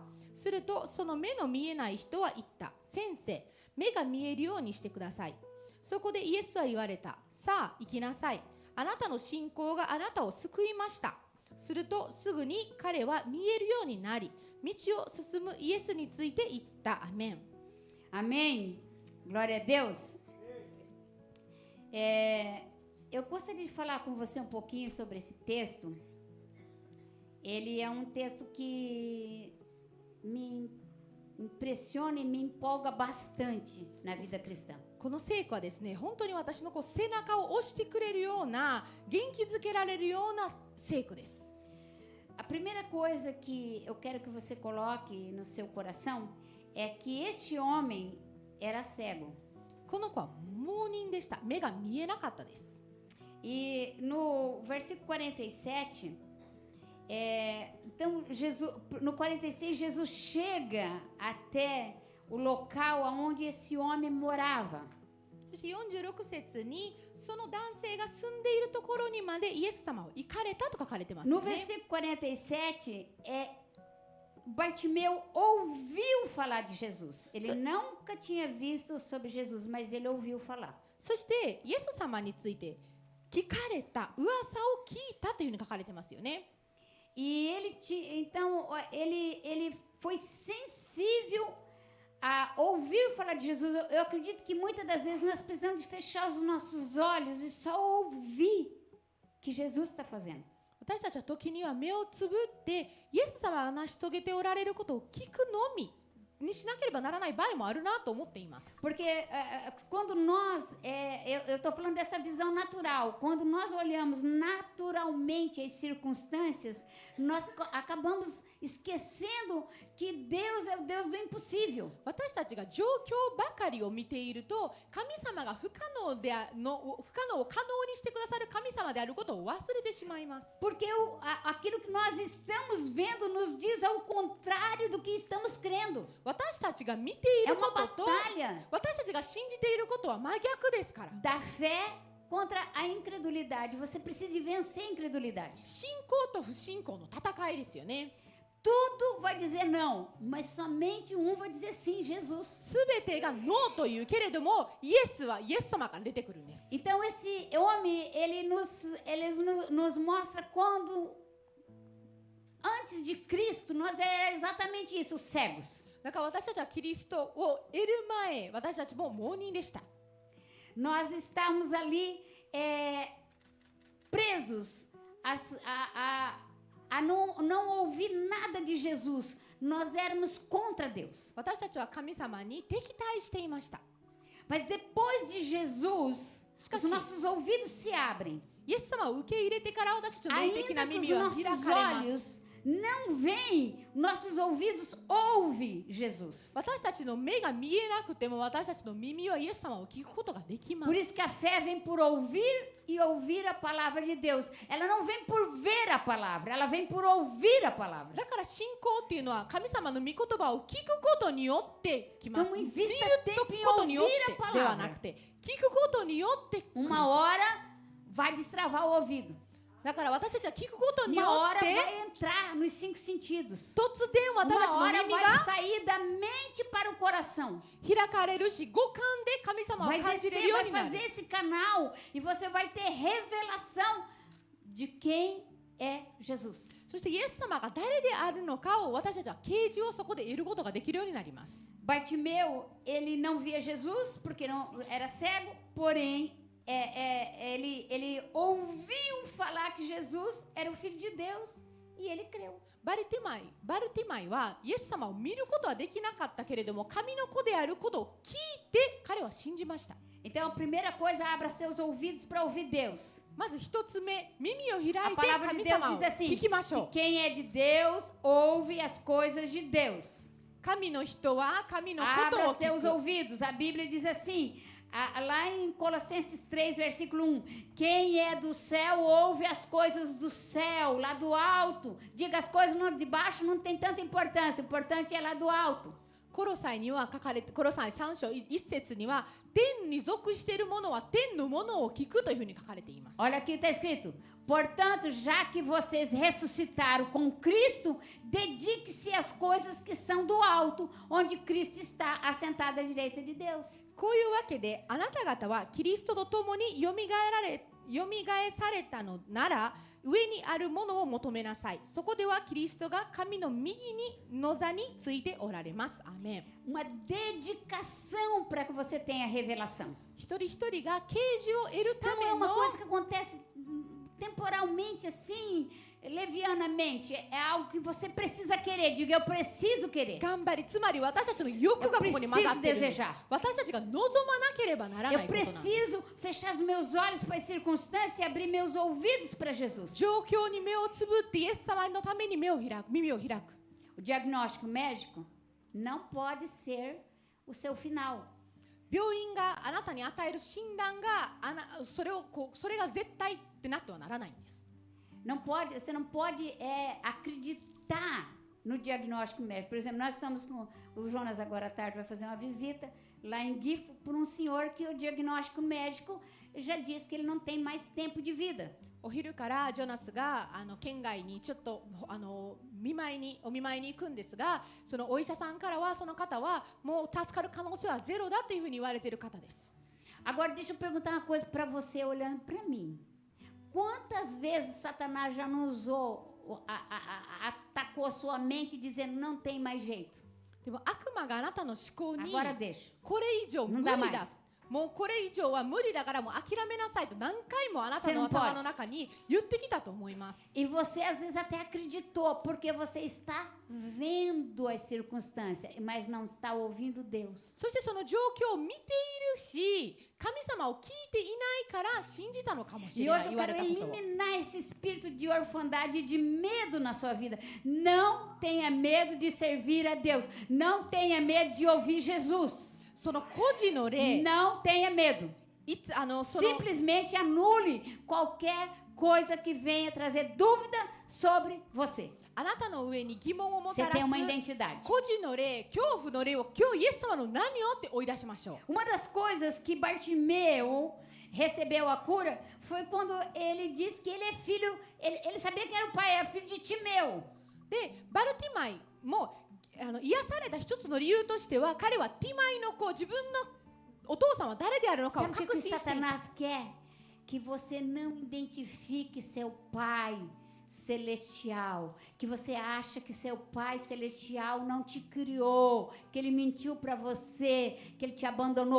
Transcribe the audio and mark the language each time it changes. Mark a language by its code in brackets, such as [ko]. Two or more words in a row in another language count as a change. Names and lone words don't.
[ja] するとその目の見えない人は言った。先生、目が見えるようにしてください。そこでイエスは言われた。さあ行きなさい。あなたの信仰があなたを救いました。するとすぐに彼は見えるようになり、道を進むイエスについて言った。アメン。 [pt] Amém. Glória a Deus. Eu eu gostaria de falar com você um pouquinho sobre esse texto. Ele é um texto que me impressiona e me empolga bastante na vida cristã. [ja] この聖句はですね、本当に私の背中を押してくれるような、元気づけられるような聖句です。 [pt] A primeira coisa que eu quero que você coloque no seu coração é que este homem era cego. [ja] この子は盲人でした。目が見えなかったです。 [pt] E no versículo 47, então Jesus, no 46, Jesus chega até o local onde esse homem morava. [ja] そして46節にその男性が住んでいるところにまでイエス様を行かれたと書かれてます [pt] No [ja] よね。 [pt] versículo 47, Bartimeu ouviu falar de Jesus. Ele nunca tinha visto sobre Jesus, mas ele ouviu falar. [ja] そしてイエス様について聞かれた、噂を聞いたというふうに書かれてますよね。 [pt] E então ele foi sensível a ouvir falar de Jesus. Eu acredito que muitas das vezes nós precisamos de fechar os nossos olhos e só ouvir o que Jesus está fazendo. [ja] 私たちは時には目をつぶってイエス様が成し遂げておられることを聞くのみにしなければならない場合もあるなと思っています。 [pt] Porque quando nós, eu estou falando dessa visão natural, quando nós olhamos naturalmente as circunstâncias, nós acabamos esquecendo que Deus é o Deus do impossível. [ja] 私たちが状況ばかりを見ていると、神様が不可能を可能にしてくださる神様であることを忘れてしまいます。 [pt] Porque aquilo que nós estamos vendo nos diz ao contrário do que estamos crendo. [ja] 私たちが見てい [pt] É [ja] るこ [pt] uma [ja] とと [pt] batalha [ja] 私たちが信じていることは真逆ですから。 [pt] da fé contra a incredulidade. Você precisa de vencer a incredulidade. [ja] 信仰と不信仰の戦いですよね。 [pt] Tudo vai dizer não, mas somente um vai dizer sim, Jesus. [ja] すべてがノーというけれども、イエスはイエス様から出てくるんです。 [pt] Então esse homem, ele nos mostra quando antes de Cristo nós era exatamente isso, cegos. [ja] だから私たちはキリストを得る前、私たちも盲人でした。 [pt] Nós estávamos ali presos a não ouvir nada de Jesus. Nós éramos contra Deus. [ja] 私たちは神様に敵対していました。 [pt] Mas depois de Jesus, os nossos ouvidos se abrem. [ja] イエス様を受け入れてから私たちの霊的な [pt] Ainda que os [ja] 耳は開 [pt] nossos [ja] かれます。 [pt] olhos não veem, nossos ouvidos ouvem Jesus. [ja] 私たちの目が見えなくても私たちの耳はイエス様を聞くことができます [pt] Por。isso que a fé vem por ouvir e ouvir a palavra de Deus. Ela não vem por ver a palavra, ela vem por ouvir a palavra. [ja] だから信仰っていうのは神様の御言葉を聞くことによってきます。 [pt] Então [ja] 見る [pt] invista [ja] と [pt] tempo em [ja] ことによっ [pt] ouvir a [ja] てではなく [pt] palavra. [ja] て、聞くことによって。 [pt] Uma hora vai destravar o ouvido. [ja] だから私たちは聞くことによ [pt] Uma [ja] っ [pt] hora [ja] て [pt] vai entrar nos 5 sentidos. [ja] 突然私たち [pt] Uma [ja] の [pt] hora [ja] 耳 [pt] vai [ja] が [pt] sair da mente para o coração. [ja] 開かれるし、五感で神様を [pt] Vai [ja] 感じれ [pt] descer, [ja] るよう [pt] vai [ja] になる [pt] fazer。esse canal e você vai ter revelação de quem é Jesus. [ja] そしてイエス様が誰であるのかを私たちは啓示をそこで得ることができるようになります。 [pt] Bartimeu, ele não via Jesus porque não era cego, porém ele ouviu falar que Jesus era o Filho de Deus e ele creu. [ja] バルティマイはイエス様を見ることはできなかったけれども、神の子であることを聞いて彼は信じました。 [pt] Então a primeira coisa, abra seus ouvidos para ouvir Deus. [ja] まず一つ目、耳を開い [pt] A [ja] て [pt] palavra de [ja] 神 [pt] Deus [ja] 様を [pt] diz assim, [ja] 聞きましょ [pt] que [ja] う。 [pt] quem é de Deus ouve as coisas de Deus. [ja] 神の人は神のこと [pt] Abra [ja] を [pt] seus [ja] 聞く。 [pt] ouvidos. A Bíblia diz assim, lá em Colossenses 3, versículo 1, quem é do céu ouve as coisas do céu, lá do alto. Diga, as coisas de baixo não tem tanta importância, o importante é lá do alto. [ja] コロサイには書かれて、コロサイ3章1節には、天に属しているものは天のものを聞くというふうに書かれています。 [pt] Olha aqui está escrito, portanto, já que vocês ressuscitaram com Cristo, dedique-se às coisas que são do alto, onde Cristo está assentado à direita de Deus. [ja] こういうわけで、あなた方はキリストと共によみがえされたのなら、 上にあるものを求めなさい。そこではキリストが神の右にの座についておられます。アーメン。 [pt] Uma dedicação para que você tenha revelação. [ja] 一人一人が啓示を得るた [pt] Não [ja] め [pt] é [ja] の [pt] uma coisa que acontece temporalmente assim, levianamente. É algo que você precisa querer. Diga, eu preciso querer. [ja] 頑張り、つまり私たちの欲がここに混ざっているんです。 [pt] Eu preciso desejar. [ja] 私たちが望まなければならな [pt] Eu [ja] いことなんです。 [pt] preciso fechar os meus olhos para as circunstâncias e abrir meus ouvidos para Jesus. [ja] 状況に目をつぶってイエス様のために耳を開く。 [pt] O diagnóstico médico não pode ser o seu final. [ja] 病院があなたに与える診断がそれが絶対ってなってはならないんです。 [pt] Você não pode acreditar no diagnóstico médico. Por exemplo, nós estamos com o Jonas agora à tarde vai fazer uma visita lá em Gifu por um senhor que o diagnóstico médico já diz que ele não tem mais tempo de vida. [ja] お昼からジョナスが県外にちょっとお見舞いに行くんですが、そのお医者さんからはその方はもう助かる可能性はゼロだというふうに言われている方です。 [pt] Agora deixa eu perguntar uma coisa para você olhando para mim. Quantas vezes Satanás já não usou, atacou a sua mente dizendo não tem mais jeito? [ja] でも悪魔があなたの思考に [pt] Agora deixa. [ja] これ以上無 [pt] Não [ja] 理 [pt] dá [ja] だ。 [pt] mais. [ja] もうこれ以上は無理だからもう諦めなさいと何回もあなたの頭の中に言ってきたと思います。 [pt] E você às vezes até acreditou, porque você está vendo as circunstâncias, mas não está ouvindo Deus. [ja] そしてその状況を見ているし、神様を聞いていないから信じたのかもし [pt] E [ja] れない [pt] hoje eu [ja] 言われ [pt] quero [ja] たことを。 [pt] eliminar esse espírito de orfandade e de medo na sua vida. Não tenha medo de servir a Deus. Não tenha medo de ouvir Jesus. [ja] その孤児の霊、 [pt] Não tenha medo. [ja] その [pt] Simplesmente anule qualquer coisa que venha trazer dúvida sobre você. [ja] あなたの上に疑問をも [pt] Você [ja] たら [pt] tem [ja] す [pt] uma identidade. [ja] 孤児の霊、恐怖の霊を今日イエス様の何をって追い出しましょう。 [pt] Uma das coisas que Bartimeu recebeu a cura foi quando ele disse que ele é filho, ele sabia que era o pai, era filho de Timeu. [ja] で、バルティマイも癒された一つの理由としては、彼はティマイの子、自分のお父さんは誰であるのかを [pt] Sabe o que [ja] 確 [pt] que [ja] 信していた。 [pt] Satanás quer? Que você não identifique seu pai celestial, que você acha que seu pai celestial não te criou, que ele mentiu para você, que ele te abandonou.